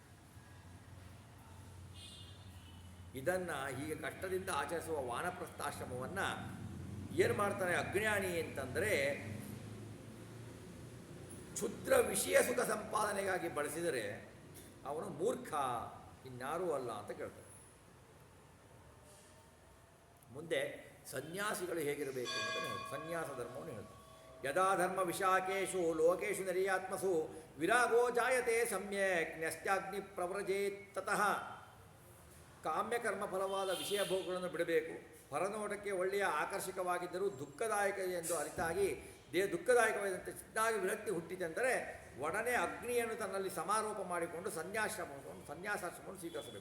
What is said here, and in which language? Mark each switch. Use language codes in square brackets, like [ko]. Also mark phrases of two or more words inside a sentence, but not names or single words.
[kn] ಇದನ್ನು ಹೀಗೆ ಕಷ್ಟದಿಂದ ಆಚರಿಸುವ ವಾನಪ್ರಸ್ಥಾಶ್ರಮವನ್ನು ಏನು ಮಾಡ್ತಾನೆ ಅಜ್ಞಾನಿ ಅಂತಂದರೆ, ಕ್ಷುದ್ರ ವಿಷಯ ಸುಖ ಸಂಪಾದನೆಗಾಗಿ ಬಳಸಿದರೆ ಅವನು ಮೂರ್ಖ, ಇನ್ಯಾರೂ ಅಲ್ಲ ಅಂತ ಕೇಳ್ತಾನೆ. ಮುಂದೆ ಸನ್ಯಾಸಿಗಳು ಹೇಗಿರಬೇಕು ಅಂತ ಹೇಳ್ತಾರೆ. ಸನ್ಯಾಸ ಧರ್ಮವನ್ನು ಹೇಳ್ತಾರೆ. [sa] ಯದಾ ಧರ್ಮ ವಿಶಾಖೇಶು ಲೋಕೇಶು ನರಿಯಾತ್ಮಸು ವಿರಾಗೋ ಜಾಯತೆ ಸಮ್ಯಕ್ ನ್ಯಸ್ತ್ಯಾಗ್ನಿ ಪ್ರವ್ರಜೇತ್ ತತಃ. [kn] ಕಾಮ್ಯಕರ್ಮ ಫಲವಾದ ವಿಷಯ ಭೋಗಗಳನ್ನು ಬಿಡಬೇಕು. ಹೊರನೋಟಕ್ಕೆ ಒಳ್ಳೆಯ ಆಕರ್ಷಕವಾಗಿದ್ದರೂ ದುಃಖದಾಯಕ ಎಂದು ಅರಿತಾಗಿ ದುಃಖದಾಯಕವಾದಂತೆ ಚಿತ್ತಾಗಿ ವಿರಕ್ತಿ ಹುಟ್ಟಿತೆಂದರೆ ಒಡನೆ ಅಗ್ನಿಯನ್ನು ತನ್ನಲ್ಲಿ ಸಮಾರೋಪ ಮಾಡಿಕೊಂಡು ಸನ್ಯಾಸಾಶ್ರಮವನ್ನು ಸ್ವೀಕರಿಸಬೇಕು.